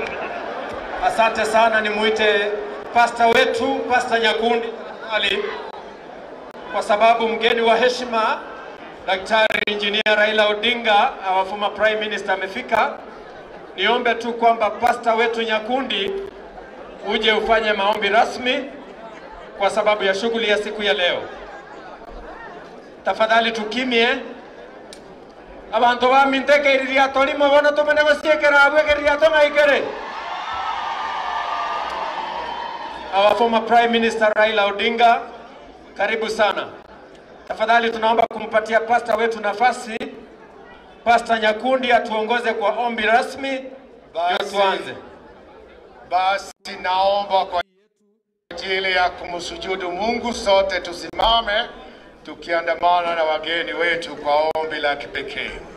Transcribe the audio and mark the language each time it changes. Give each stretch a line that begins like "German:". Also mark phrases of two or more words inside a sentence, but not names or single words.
Swahili: Asante sana, nimuite pasta wetu, Pasta Nyakundi ali, kwa sababu mgeni wa heshima Daktari Engineer Raila Odinga,
English: our former Prime Minister amefika.
Swahili: Niombe tu kwamba pasta wetu Nyakundi uje ufanye maombi rasmi kwa sababu ya shughuli ya siku ya leo. Tafadhali tukimie.
Gusii: Abantu baminteke iriria tolimo bona tumene gosiekera abwegeria tonga ikere.
English: Our former Prime Minister Raila Odinga,
Swahili: karibu sana. Tafadhali tunaomba kumpatia pasta wetu nafasi. Pasta Nyakundi atuongoze kwa ombi rasmi. Ndio tuanze. Basi naomba kwa ajili ya kumsujudu Mungu sote tusimame tukiandamana na wageni wetu kwa ombi la kipekee.